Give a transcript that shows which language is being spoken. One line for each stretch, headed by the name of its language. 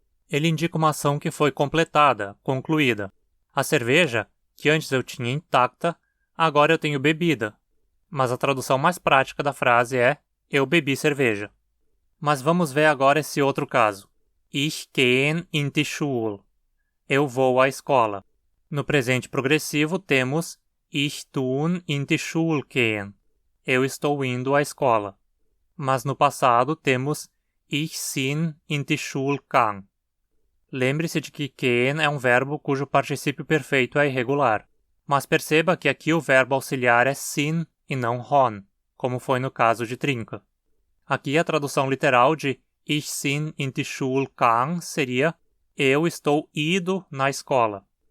Portuguese: Ele indica uma ação que foi completada, concluída. A cerveja, que antes eu tinha intacta, agora eu tenho bebida. Mas a tradução mais prática da frase é eu bebi cerveja. Mas vamos ver agora esse outro caso.
Hunsrik: Ich gehe in die Schule.
Portuguese: Eu vou à escola. No presente progressivo temos
Hunsrik: Ich tun in die Schule gehen.
Portuguese: Eu estou indo à escola. Mas no passado temos
Hunsrik: Ich sin in die Schule gegangen.
Portuguese: Lembre-se de que gehen é um verbo cujo particípio perfeito é irregular. Mas perceba que aqui o verbo auxiliar é sin e não hon, como foi no caso de trinca. Aqui a tradução literal de
Hunsrik: Ich sin in die Schule gegangen
Portuguese: seria eu estou ido na escola.